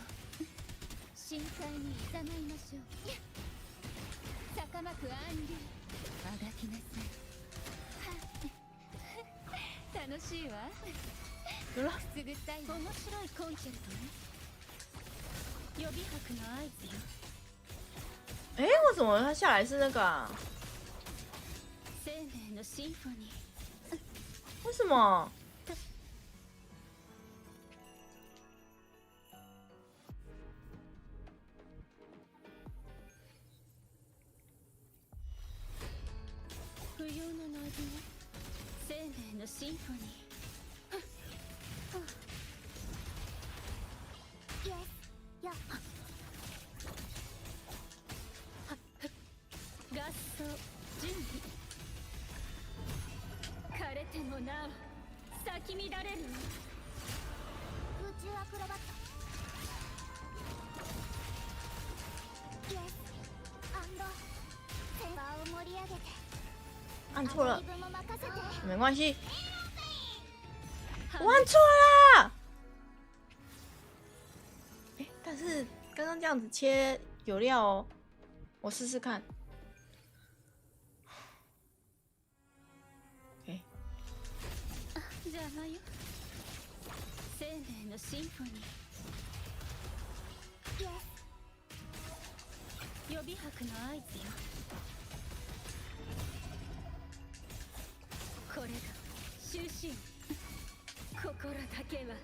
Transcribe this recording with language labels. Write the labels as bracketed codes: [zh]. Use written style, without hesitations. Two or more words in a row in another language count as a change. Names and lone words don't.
[ja] 深海にいざないましょう。坂巻暗流、あがきなさい。楽しいわ。くすぐったい面白いコンチェルトね。予備拍の合図よ。 [zh] 哎，为什么他下来是那个啊？ [ja] 生命のシンフォニー。 [zh] 为什么？ [ja] 不要のノイズね。生命のシンフォニー。合奏準備。枯れてもなお咲き乱れる。空中アクロバット。 [en] yes and [ja] 場を盛り上げて。 [zh] 按错了， [ja] アドリブも任せて。 [zh] 没关系。我按错了。哎，但是刚刚这样子切有料哦，我试试看。 [ja] 邪魔よ。生命のシンフォニー。予備拍の合図よ。これが終身。心だけは